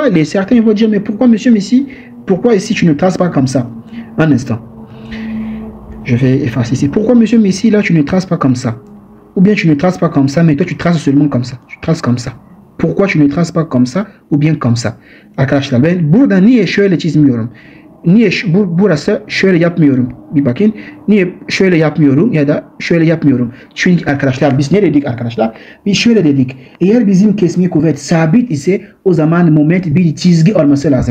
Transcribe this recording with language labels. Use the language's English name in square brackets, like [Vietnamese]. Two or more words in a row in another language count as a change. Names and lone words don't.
[French] Certains vont dire, mais pourquoi monsieur Messi? Pourquoi ici tu ne traces pas comme ça? Un instant. Je vais effacer ici. Pourquoi monsieur Messi là tu ne traces pas comme ça? Ou bien tu ne traces pas comme ça, mais toi tu traces seulement comme ça. Tu traces comme ça. Pourquoi tu ne traces pas comme ça ou bien comme ça? [Turkish] Arkadaşlar ben burada niye şöyle çizmiyorum? Niye burası şöyle yapmıyorum? Bir bakın. Niye şöyle yapmıyorum ya da şöyle yapmıyorum? Çünkü arkadaşlar biz ne dedik arkadaşlar? Biz şöyle dedik. Eğer bizim kesme kuvvet sabit ise o zaman moment bir çizgi olması lazım.